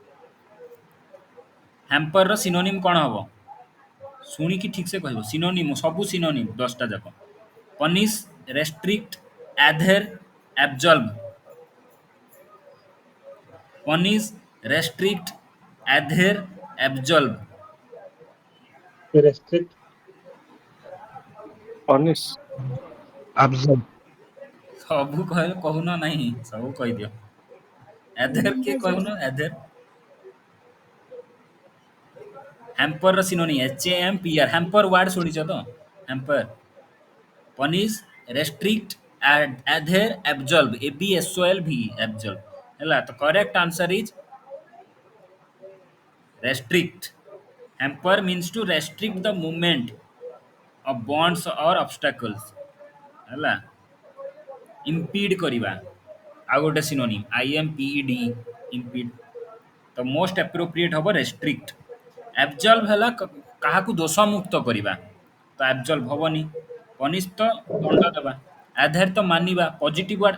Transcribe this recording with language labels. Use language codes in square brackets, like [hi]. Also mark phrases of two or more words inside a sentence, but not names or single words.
[en] hamper's synonym [or] କ'ଣ ହବ? ଶୁଣିକି ଠିକ୍ ସେ କହିବ। ସିନୋନିମ୍ ସବୁ ସିନୋନିମ୍ 10ଟା ଯାକ। [en] punish, restrict, adhere, absolve. Punish, restrict, adhere, absolve. restrict, Punish. Absorb. [or] ସବୁ କହିଲ କହୁନ ନାହିଁ ସବୁ କହିଦିଅ। ଆଧେର କିଏ କହୁନ? ଆଧେର [en] hamper's synonym [or] HAMPER। [en] hamper word [or] ଶୁଣିଛ ତ? ହ୍ୟାମ୍ପର। [en] punish, restrict, adhere, absolve. ABSOLV ଆବଜଲ୍ଭ [or] ହେଲା। ତ [en] correct answer is restrict. Hamper means to restrict the movement of bonds or obstacles ହେଲା। [or] impede କରିବା ଆଉ ଗୋଟେ ସିନୋନିମ୍ [en] IMPED impede। [or] ତ [en] most appropriate [or] ହବ ରେଷ୍ଟ୍ରିକ୍ଟ। ଆବଜଲ୍ଭ ହେଲା କାହାକୁ ଦୋଷମୁକ୍ତ କରିବା ତ ଆବଜଲ୍ଭ ହବନି। ପନିଶ ତ ଦଣ୍ଡ ଦେବା। ଆଧେର ତ ମାନିବା [en] positive word.